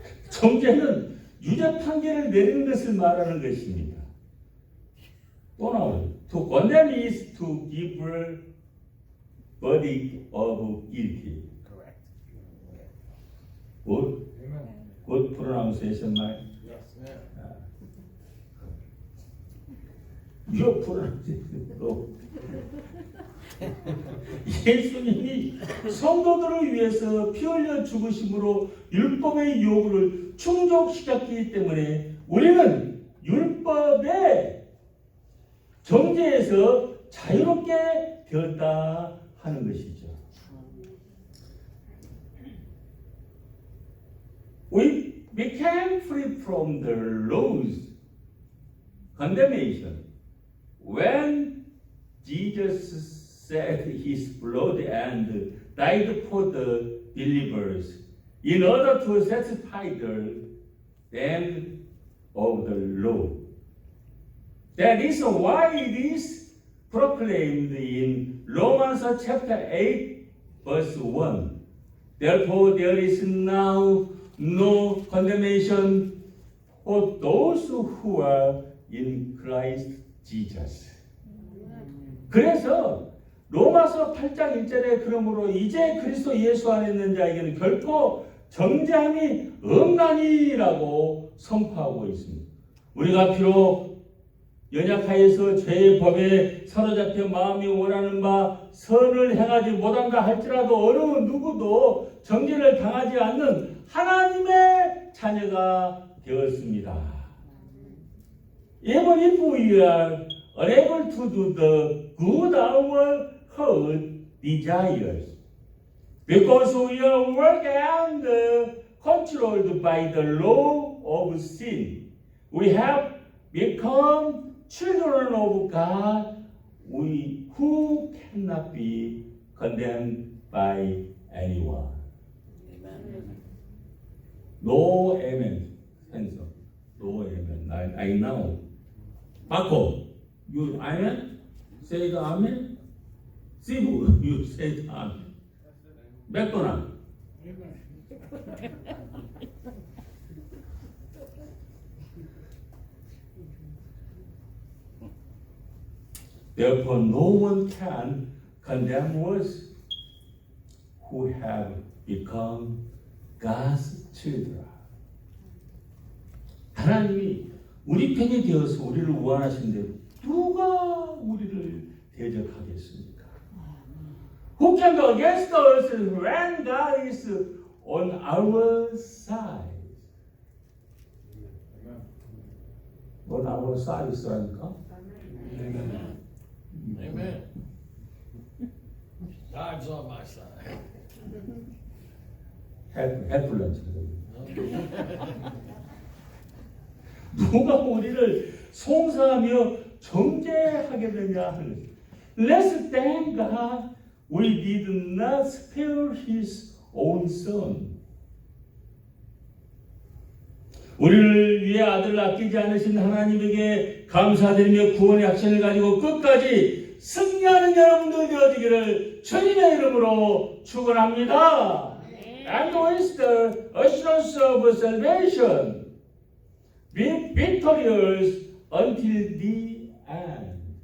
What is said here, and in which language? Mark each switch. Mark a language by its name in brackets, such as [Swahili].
[Korean] 정죄는 유죄 판결을 내리는 것을 말하는 것입니다. 또 나오죠. [English] To condemn is to give verdict of guilty. Correct. Good, Amen. good pronunciation, right? Yes. Your pronunciation. [Korean] 예수님이 성도들을 위해서 피 흘려 죽으심으로 율법의 요구를 충족시켰기 때문에 우리는 율법의 정죄에서 자유롭게 되었다 하는 것이죠. [English] We became free from the law's condemnation when Jesus shed his blood and died for the believers in order to satisfy them of the law. That is why it is proclaimed in Romans chapter 8 verse 1. Therefore there is now no condemnation for those who are in Christ Jesus. [Korean] 그래서 로마서 8장 1절에 그러므로 이제 그리스도 예수 안에 있는 자에게는 결코 정죄함이 없나니라고 선포하고 있습니다. 우리가 비록 연약하여서 죄의 법에 사로잡혀 마음이 원하는 바 선을 행하지 못한다 할지라도 어느 누구도 정죄를 당하지 않는 하나님의 자녀가 되었습니다. [English] Even if we are unable to do the good our heart desires, because we are worked and controlled by the law of sin, we have become children of God, who cannot be condemned by anyone. No amen. Answer. No amen. I know. Paco, you amen? Say the amen. Sibu, you say the amen. McDonald. Therefore, no one can condemn us who have become God's children. [Korean] 하나님이 우리 편이 되어서 우리를 원하신데 누가 우리를 대적하겠습니까? [English] Who can go against us when God is on our side? on our side라니까? Amen. Amen. God's on my side. 해플런치. [Korean] 누가 우리를 송사하며 정죄하겠느냐 하는 것입니다. [English] Let's thank God we did not spare His own Son. [Korean] 우리를 위해 아들을 아끼지 않으신 하나님에게 감사드리며 구원의 확신을 가지고 끝까지 승리하는 여러분들 되어지기를 주님의 이름으로 축원합니다. [English] And with the assurance of salvation, be victorious until the end.